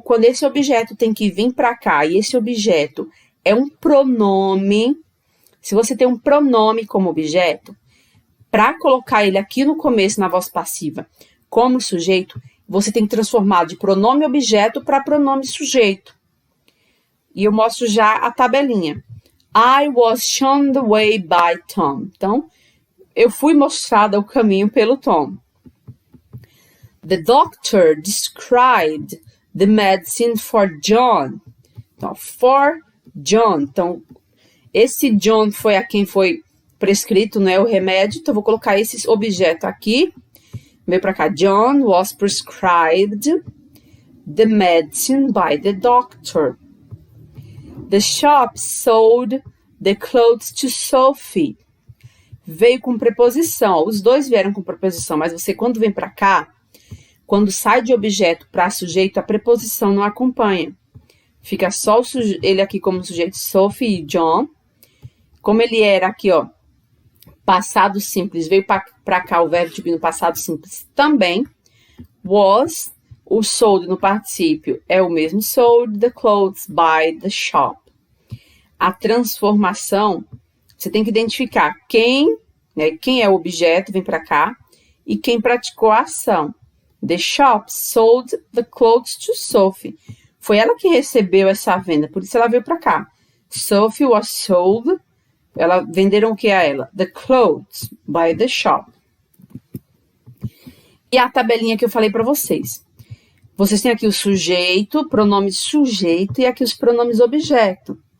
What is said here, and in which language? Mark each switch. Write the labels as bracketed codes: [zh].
[pt] Quando esse objeto tem que vir para cá e esse objeto é um pronome, se você tem um pronome como objeto, para colocar ele aqui no começo na voz passiva como sujeito, você tem que transformar de pronome objeto para pronome sujeito. E eu mostro já a tabelinha. [en] I was shown the way by Tom. [pt] Então, eu fui mostrada o caminho pelo Tom. The doctor described the medicine for John. Então, for John. Então, esse John foi a quem foi prescrito, né, o remédio. Então, eu vou colocar esse objeto aqui. Veio para cá. [en] John was prescribed the medicine by the doctor. The shop sold the clothes to Sophie. [pt] Veio com preposição. Os dois vieram com preposição, mas você, quando vem para cá, quando sai de objeto para sujeito, a preposição não acompanha. Fica só ele aqui como sujeito, Sophie e John. Como ele era aqui, ó, passado simples, veio para cá o verbo to be no passado simples também. [en] Was, [pt] o sold no particípio é o mesmo [en] sold the clothes by the shop. [pt] A transformação, você tem que identificar quem é o objeto, vem para cá, e quem praticou a ação. [en] The shop sold the clothes to Sophie. [pt] Foi ela que recebeu essa venda, por isso ela veio para cá. [en] Sophie was sold. [pt] Venderam o que a ela? [en] The clothes by the shop. [pt] E a tabelinha que eu falei para vocês. Vocês têm aqui o sujeito, pronome sujeito e aqui os pronomes objeto.